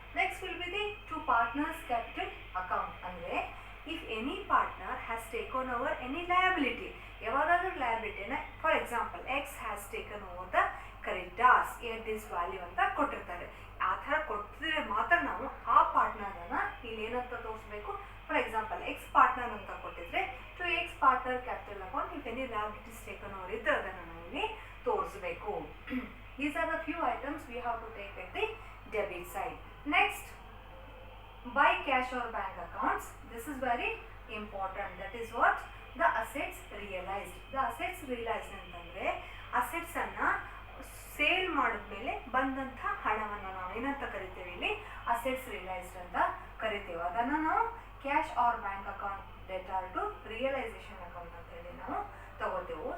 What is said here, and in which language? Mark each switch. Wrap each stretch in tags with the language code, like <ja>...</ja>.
<en>next will be the two partners capital account</en> <kn>ಅಂದರೆ</kn> <en>if any partner has taken over any liability,</en> <kn>ಯಾವಾಗಾದ್ರೂ ಲಯಬಿಲಿಟಿನ</kn> <en>for example X has taken over the creditors at this value</en> <kn>ಅಂತ ಕೊಟ್ಟಿರ್ತಾರೆ. ಆ ಥರ ಕೊಟ್ಟಿದ್ರೆ ಮಾತ್ರ ನಾವು ಆ ಪಾರ್ಟ್ನರನ್ನು ಇಲ್ಲಿ ಏನಂತ ತೋರಿಸ್ಬೇಕು, ಫಾರ್ ಎಕ್ಸಾಂಪಲ್ ಎಕ್ಸ್ ಪಾರ್ಟ್ನರ್ ಅಂತ ಕೊಟ್ಟಿದ್ರೆ</kn> <en>to X partner capital account if any liabilities taken over</en> <kn>ಇದ್ರೆ ಅದನ್ನು ನಾವು ಇಲ್ಲಿ ತೋರಿಸಬೇಕು.</kn> <en>These are the few items we have to take at the debit side. Next, by cash or bank accounts, this is very important. That is what the assets realized. The assets realized</en> <kn>ಅಂತಂದರೆ ಅಸೆಟ್ಸನ್ನು sale ಮಾಡಿದ್ಮೇಲೆ ಬಂದಂಥ ಹಣವನ್ನು ನಾವು ಏನಂತ ಕರಿತೇವೆ, ಇಲ್ಲಿ assets realised ಅಂತ ಕರಿತೇವೆ. ಅದನ್ನು ನಾವು</kn> <en>cash or bank account debtor to realisation account</en> <kn>ಅಂತ ಹೇಳಿ ನಾವು ತಗೋತೇವೆ.</kn>